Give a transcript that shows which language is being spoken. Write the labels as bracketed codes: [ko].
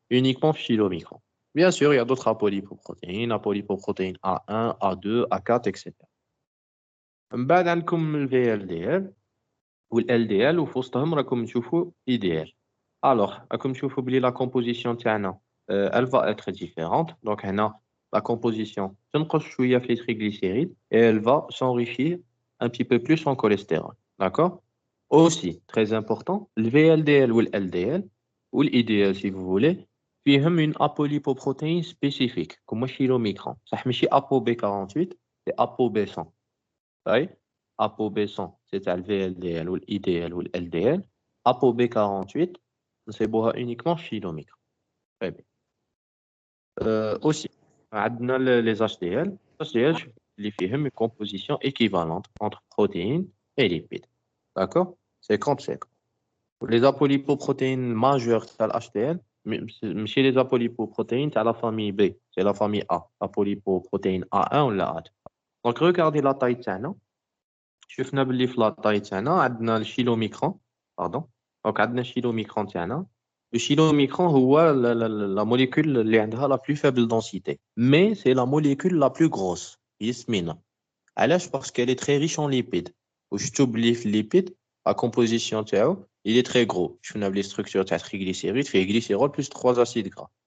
[fr] Uniquement chylomicron. Bien sûr, il y a d'autres apolipoprotéines A1, A2, A4, etc. [ar] من بعد عندكم ال VLDL وال LDL وفي وسطهم راكم تشوفوا IDL. [fr] Alors, [ar] راكم تشوفوا بلي [fr] la composition [ar] تاعنا [fr] elle va être différente. Donc [ar] هنا [fr] la composition [ar] تنقص شوية في [fr] les triglycérides et elle va s'enrichir un petit peu plus en cholestérol. D'accord? Aussi, très important, le VLDL ou le LDL ou l'IDL si vous voulez, [ar] فيهم [fr] une apolipoprotéine spécifique comme le chylomicron. [ar] صح ماشي [fr] ApoB48, c'est ApoB100. Oui, ApoB100, c'est le VLDL ou l'IDL ou l'LDL. ApoB48, c'est uniquement chylomicron. Très bien. Aussi, [ar] عندنا [fr] les HDL. HDL, [ar] اللي فيهم [fr] une composition équivalente entre protéines et lipides. D'accord? C'est comme c'est. Les apolipoprotéines majeures, c'est l'HDL, mais chez les apolipoprotéines, c'est la famille B, c'est la famille A. Apolipoprotéine A1 ou la A2. Donc, regardez la taille [ar] تاعنا. شفنا باللي في [fr] la taille [ar] تاعنا عندنا الشيلوميكرون. [fr] Pardon. [ar] Donc, عندنا الشيلوميكرون تاعنا. [fr] Le chylomicron هو la molécule اللي عندها la plus faible densité. Mais c'est la molécule la plus grosse. [ar] يسمينا. علاش؟ [fr] parce qu'elle est très riche en lipides. [ar] واش تبلي في الليبيد [fr] la composition [ar] تاعو [fr] il est très gros. [ar] شفنا بلي [fr] structure [ar] تاع [fr] triglycéride [ar] فيه [fr] glycérol plus 3 acides gras.